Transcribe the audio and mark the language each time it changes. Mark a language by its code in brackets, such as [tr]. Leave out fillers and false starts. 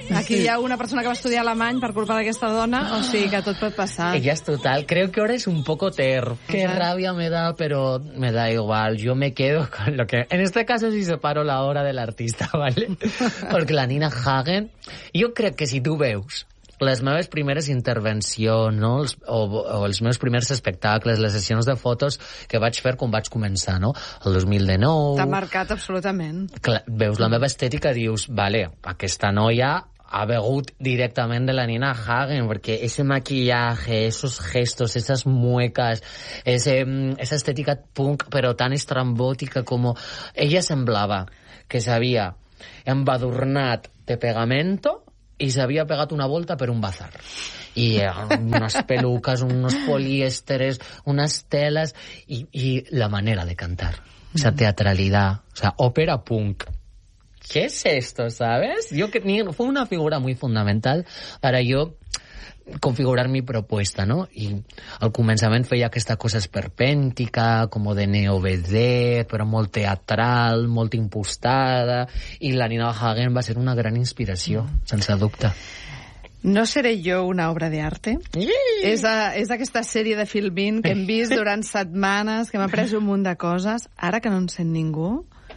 [ca] Aquí hi ha una persona que va estudiar alemany per culpa d'aquesta dona. O sigui que tot pot passar. Ella és total. [es] Creo que ahora es un poco ter. Qué rabia me da, pero me da igual. Yo me quedo con lo que... En este caso sí separo la obra del artista, ¿vale? Porque la Nina Hagen... Yo creo que si tú [ca] veus les meves primeres intervencions, no? o els meus primers espectacles, les sessions de fotos que vaig fer quan vaig començar, no? El 2019... T'ha marcat absolutament. Clar, veus la meva estètica, dius, vale, aquesta noia ha begut directament de la Nina Hagen, perquè [es] ese maquillatge, esos gestos, esas muecas, esa estètica [ca] punk, però tan estrambòtica com... Ella semblava que s'havia embadurnat de pegamento i s'havia pegat una volta per un bazar. i unes peluques, uns polièsteres, unes teles i la manera de cantar, [es] esa teatralidad, o sea, ópera punk. ¿Qué es esto, sabes? Yo que fue una figura muy fundamental para yo configurar mi propuesta, ¿no? [ca] Y al començament feia aquesta cosa esperpèntica, com de neo-vedette, però molt teatral, molt impostada, i la Nina Hagen va ser una gran inspiració, sense dubte. No seré jo una obra d'arte. És aquesta sèrie de Filmin que hem vist durant setmanes, que m'ha après un munt de coses, ara que no en sent ningú.